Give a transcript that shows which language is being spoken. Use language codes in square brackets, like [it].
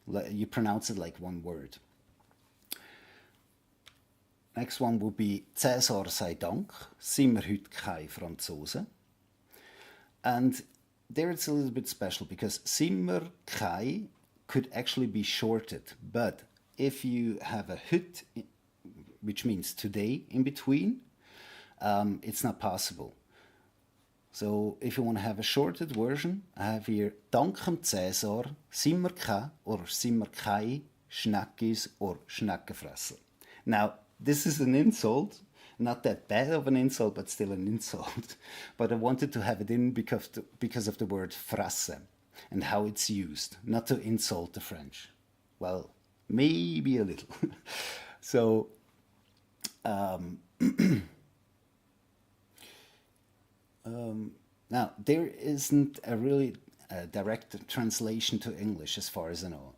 [en] You pronounce it like one word. Next one would be [de] Cäsar sei Dank, sind wir heute keine Franzosen. [en] And there it's a little bit special because [de] sind wir keine [en] could actually be shorted, but if you have a hut, which means today in between, it's not possible. So if you want to have a shorted version, I have here [de] Dank dem Cäsar sind wir keine [en] or [de] sind wir keine Schneckis [en] or Schneckenfresser. Now, this is an insult, not that bad of an insult, but still an insult. But I wanted to have it in because of the word frasse and how it's used, not to insult the French. Well, maybe a little. So, now, there isn't a really direct translation to English as far as I know.